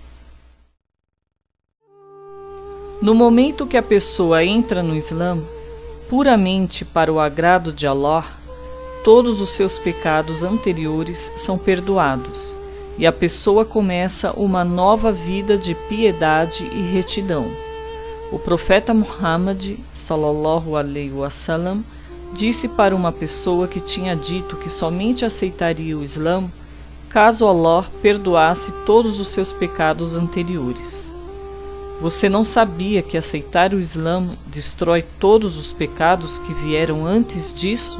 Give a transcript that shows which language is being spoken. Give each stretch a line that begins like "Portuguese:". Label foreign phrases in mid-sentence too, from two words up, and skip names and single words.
Portuguese: No momento que a pessoa entra no Islã, puramente para o agrado de Allah, todos os seus pecados anteriores são perdoados e a pessoa começa uma nova vida de piedade e retidão. O profeta Muhammad,
Arabic: صلى الله عليه وسلم,
Portuguese: disse para uma pessoa que tinha dito que somente aceitaria o Islã caso Allah perdoasse todos os seus pecados anteriores. Você não sabia que aceitar o Islã destrói todos os pecados que vieram antes disso?